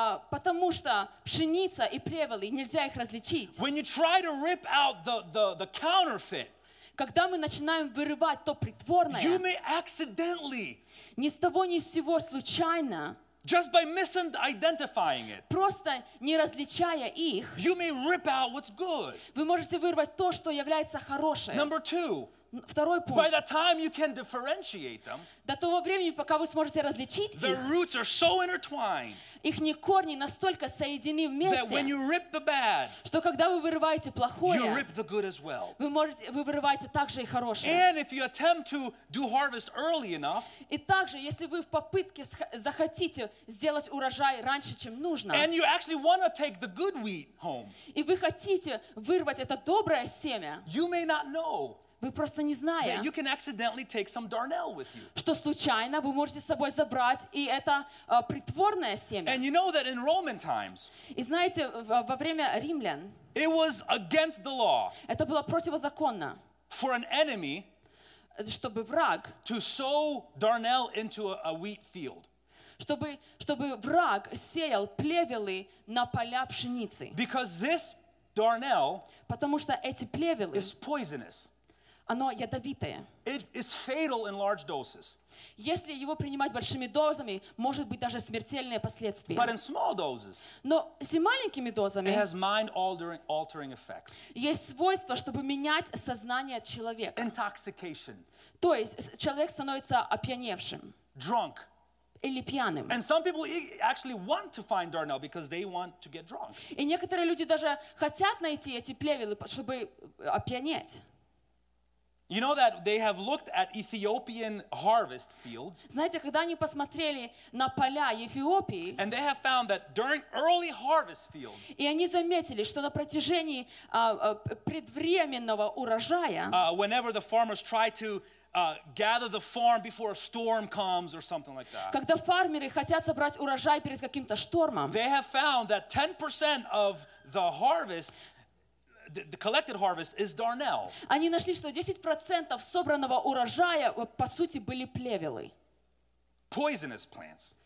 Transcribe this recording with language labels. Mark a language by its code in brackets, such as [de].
[ru] Потому что пшеница и плевелы, нельзя их различить. [en] When you try to rip out the counterfeit. [ru] Когда мы начинаем вырывать то притворное. [en] You may accidentally. [ru] Ни с того ни с сего случайно. [en] Just by misidentifying it. [ru] Просто не различая их. [en] You may rip out what's good. [ru] Вы можете вырвать то, что является хорошим. [en] Number two. [ru] Второй пункт. [en] By the time you can differentiate them. [ru] До того времени, пока вы сможете различить их. [en] The roots are so intertwined. [ru] Ихние корни настолько соединены вместе. [en] That when you rip the bad. [ru] Что когда вы вырываете плохое. [en] You rip the good as well. [ru] Вы вырываете также и хорошее. [en] And if you attempt to do harvest early enough. [ru] И также, если вы в попытке захотите сделать урожай раньше, чем нужно. [en] And you actually want to take the good wheat home. [ru] И вы хотите вырвать это доброе семя. [en] You may not know. [ru] Вы просто не зная, [en] that you can accidentally take some darnel with you. [ru] Что случайно вы можете с собой забрать и это притворное семя. [en] And you know that in Roman times, [ru] и знаете, во время римлян, [en] it was against the law, [ru] это было противозаконно, [en] for an enemy, [ru] чтобы враг, [en] to sow darnel into a wheat field. [ru] Чтобы враг сеял плевелы на поля пшеницы. [en] Because this darnel, [ru] потому что эти плевелы, [en] is poisonous. [ru] Оно ядовитое. [en] It is fatal in large doses. [ru] Если его принимать большими дозами, может быть даже смертельные последствия. [en] But in small doses, [ru] но если маленькими дозами, [en] it has mind-altering effects. [ru] Есть свойство, чтобы менять сознание человека. [en] Intoxication. [ru] То есть человек становится опьяневшим. [en] Drunk. [ru] Или пьяным. [en] And some people actually want to find darnel because they want to get drunk. [ru] И некоторые люди даже хотят найти эти плевелы, чтобы опьянеть. [en] You know that they have looked at Ethiopian harvest fields. [ru] Знаете, когда они посмотрели на поля Эфиопии, [en] and they have found that during early harvest fields. [ru] И они заметили, что на протяжении предвременного урожая, [en] whenever the farmers try to gather the farm before a storm comes or something like that. [ru] Когда фермеры хотят собрать урожай перед каким-то штормом, [en] they have found that 10% of the harvest. The collected harvest is darnel. [ru] Они нашли, что 10% собранного урожая по сути были плевелы. [en] Poisonous plants.